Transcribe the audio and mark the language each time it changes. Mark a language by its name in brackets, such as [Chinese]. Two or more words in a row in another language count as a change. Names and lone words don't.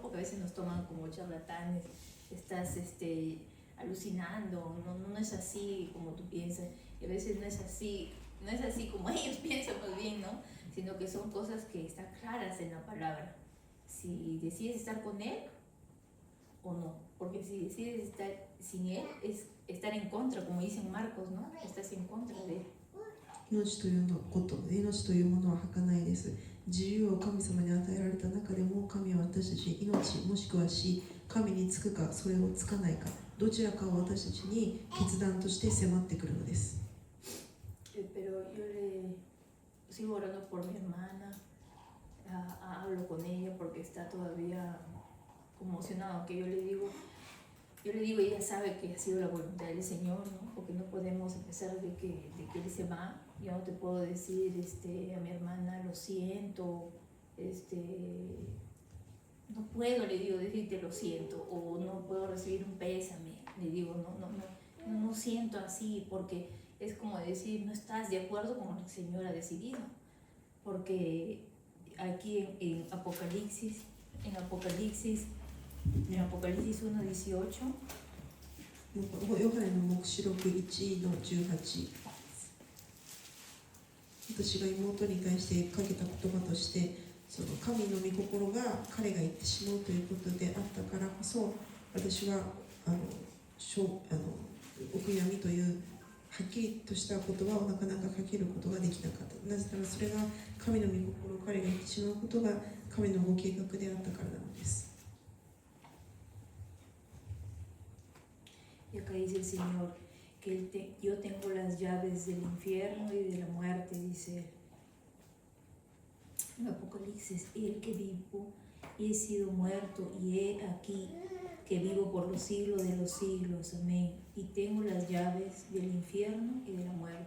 [Spanish] Porque a veces nos toman como charlatanes, estás alucinando, no es así como tú piensas, y a veces no es así como ellos piensan más bien, ¿no? Sino que son cosas que están claras en la palabra. Si decides estar con Él o no, porque si decides estar sin Él es estar en contra, como dice en Marcos, ¿no? Estás en contra de Él. [Japanese] 命というものは儚いです。自由を神様に与えられた中でも、神は私たちに命もしくは死、神につくかそれをつかないか、どちらかを私たちに決断として迫ってくるのです。 [Spanish] Pero yo le sigo orando por mi hermana, hablo con ella porque está todavía conmocionada, que yo le digo, ella sabe que ha sido la voluntad del Señor, ¿no? Porque no podemos, a pesar de que Él se va, yo no te puedo decir a mi hermana, lo siento, no puedo, le digo, decirte lo siento, o no puedo recibir un pésame, le digo, no siento así, porque es como decir, no estás de acuerdo con lo que el Señor ha decidido, porque aquí en Apocalipsis 1:18, [Japanese] ヨハネの黙示録1の18、私が妹に対してかけた言葉として、その神の御心が彼が言ってしまうということであったからこそ、私はお悔やみというはっきりとした言葉をなかなかかけることができなかった。なぜならそれが神の御心を彼が言ってしまうことが神のご計画であったからなのです。 [Spanish] Y acá dice el Señor que yo tengo las llaves del infierno y de la muerte, dice en Apocalipsis, el que vivo y he sido muerto y he aquí que vivo por los siglos de los siglos, amén, y tengo las llaves del infierno y de la muerte.